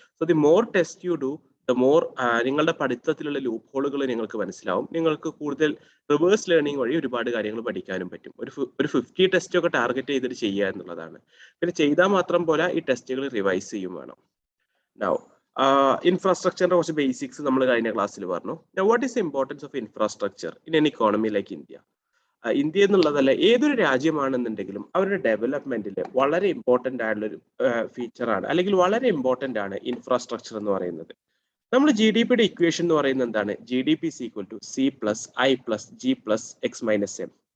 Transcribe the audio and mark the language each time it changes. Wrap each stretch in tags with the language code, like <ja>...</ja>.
<en>so the more test you do,</en> <ml>the more നിങ്ങളുടെ പഠിത്തത്തിലുള്ള loop ഹോളുകൾ നിങ്ങൾക്ക് മനസ്സിലാവും. നിങ്ങൾക്ക് കൂടുതൽ റിവേഴ്സ് ലേണിംഗ് വഴി ഒരുപാട് കാര്യങ്ങൾ പഠിക്കാനും പറ്റും. ഒരു 50 ടെസ്റ്റ് ഒക്കെ ടാർഗറ്റ് ചെയ്തിട്ട് ചെയ്യുക എന്നുള്ളതാണ്. പിന്നെ ചെയ്താൽ മാത്രം പോരാ, ഈ ടെസ്റ്റുകൾ റിവൈസ് ചെയ്യും വേണം. Now, ഇൻഫ്രാസ്ട്രക്ചറിന്റെ കുറച്ച് ബേസിക്സ് നമ്മൾ കഴിഞ്ഞ ക്ലാസ്സിൽ പറഞ്ഞു.</ml> <en>Now, what is the importance of infrastructure in an economy like India?</en> <ml>India എന്നുള്ളതല്ല, ഏതൊരു രാജ്യമാണെന്നുണ്ടെങ്കിലും അവരുടെ ഡെവലപ്മെന്റിൽ വളരെ ഇമ്പോർട്ടന്റ് ആയിട്ടുള്ളൊരു ഫീച്ചറാണ്, അല്ലെങ്കിൽ വളരെ ഇമ്പോർട്ടന്റ് ആണ് ഇൻഫ്രാസ്ട്രക്ചർ എന്ന് പറയുന്നത്. നമ്മൾ ജി ഡി പിയുടെ ഇക്വേഷൻ എന്ന് പറയുന്നത് എന്താണ്? G D P equal to C plus I plus G plus X minus M.</ml>